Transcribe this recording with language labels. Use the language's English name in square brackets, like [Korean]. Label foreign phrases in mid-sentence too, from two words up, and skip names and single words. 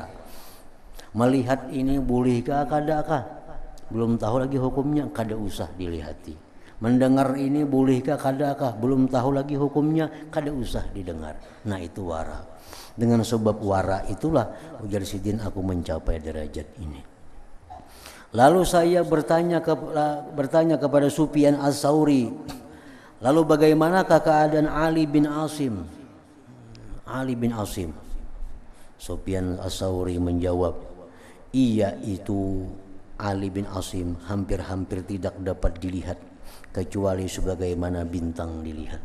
[Banjar] Melihat ini bolehkah kadakah? Belum tahu lagi hukumnya, kada usah dilihati. Mendengar ini bolehkah kadakah? Belum tahu lagi hukumnya, kada usah didengar. Nah, itu wara. Dengan sebab wara itulah ujar Sidin aku mencapai derajat ini. [Indonesian] Lalu saya bertanya kepada Sufyan As-Sauri, lalu bagaimanakah keadaan Ali bin Asim? Sufyan As-Sauri menjawab, ia itu Ali bin Asim hampir-hampir tidak dapat dilihat kecuali sebagaimana bintang dilihat.